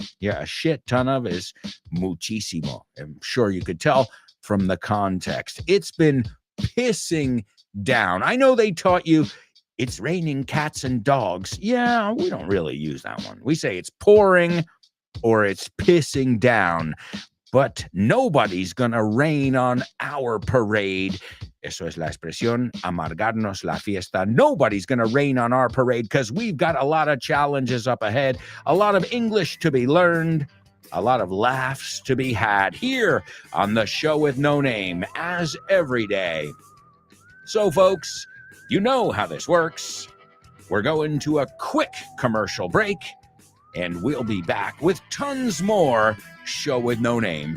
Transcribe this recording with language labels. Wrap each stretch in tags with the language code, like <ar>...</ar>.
<en>Yeah, a shit ton of is muchísimo. I'm sure you could tell from the context. It's been pissing down. I know they taught you it's raining cats and dogs. Yeah, we don't really use that one. We say it's pouring or it's pissing down. But nobody's gonna rain on our parade.</en> <es>Eso es la expresión, amargarnos la fiesta.</es> <en>Nobody's gonna rain on our parade because we've got a lot of challenges up ahead, a lot of English to be learned, a lot of laughs to be had here on the show with no name, as every day. So, folks, you know how this works. We're going to a quick commercial break, and we'll be back with tons more show with no name.</en>